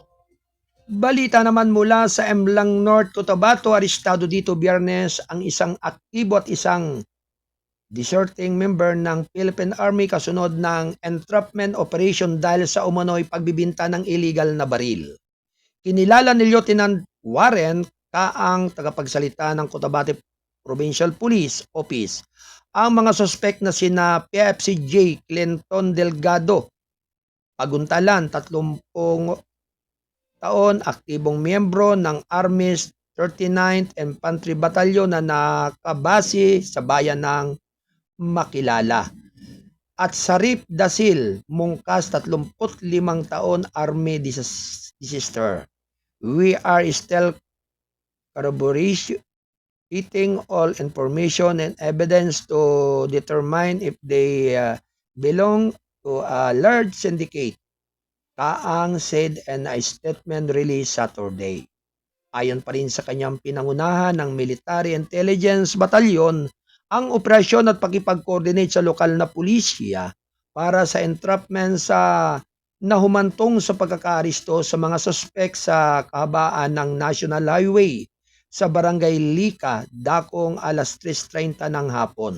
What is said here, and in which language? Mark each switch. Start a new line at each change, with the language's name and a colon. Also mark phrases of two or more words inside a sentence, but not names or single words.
Filipino: Balita naman mula sa Emblang North Cotabato, arestado dito Biyernes ang isang aktibo at isang
English: deserting member
Filipino: ng Philippine Army kasunod ng
English: entrapment operation
Filipino: dahil sa umano'y pagbibinta ng illegal na baril. Kinilala ni Lieutenant Warren Kaang, tagapagsalita ng Cotabato Provincial Police Office, ang mga suspect na sina PFCJ Clinton Delgado, Paguntalan, 30 taon, aktibong miyembro ng Army's 39th Infantry Battalion na nakabase sa bayan ng Makilala. At Sarip Dasil Mungkas, 35 taon,
English: Army Disaster. We are still corroborating all information and evidence to determine if they belong to a large syndicate, Kaang said in a statement released Saturday.
Filipino: Ayon pa rin sa kanyang pinangunahan ng Military Intelligence Battalion, ang operasyon at pakipag-coordinate sa lokal na pulisya para sa entrapment sa nahumantong sa pagkakaaresto sa mga suspek sa kahabaan ng National Highway sa Barangay Lika, dakong alas 3:30 ng hapon.